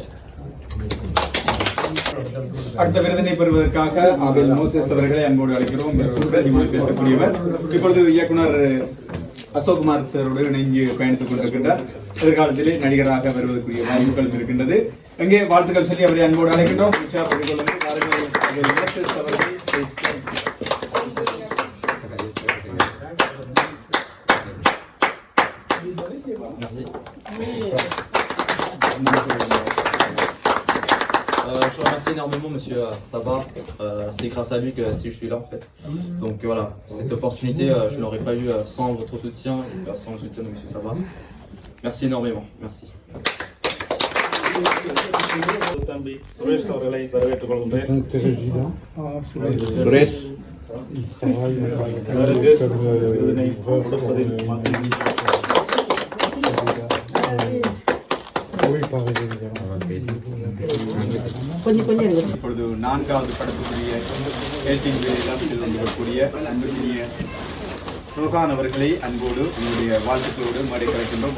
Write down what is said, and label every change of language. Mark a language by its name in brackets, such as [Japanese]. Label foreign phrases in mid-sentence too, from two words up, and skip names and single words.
[Tamil] அடுத்த விருதினை பெறுவதற்காக ஆபேல் மோசஸ் அவர்களை அன்போடு அழைக்கிறோம். பேசக்கூடியவர் இப்பொழுது இயக்குனர் அசோக்குமார் சாரோடு இணைந்து பயணித்துக் கொண்டிருக்கின்றார். எதிர்காலத்திலே நடிகராக வருவதற்குரிய வாய்ப்புகள் இருக்கின்றது. அங்கே வாழ்த்துக்கள் சொல்லி அவரை அன்போடு அழைக்கின்றோம். [French] Je vous remercie énormément Monsieur Sabah, c'est grâce à lui que si je suis là en fait. Donc voilà, cette opportunité je ne l'aurais pas eu sans votre soutien et sans le soutien de Monsieur Sabah. Merci énormément, merci. [Tamil] தம்பி சுரேஷ் அவர்களை வரவேற்றுக் கொள்கின்றேன். சுரேஷ் விருதினை கொடுப்பதில் இப்பொழுது 4வது படத்துக்குரிய அன்புக்குரிய ரோகான் அவர்களை அன்போடு உங்களுடைய வாழ்த்துக்களோடு மேடை கிடைக்கின்றோம்.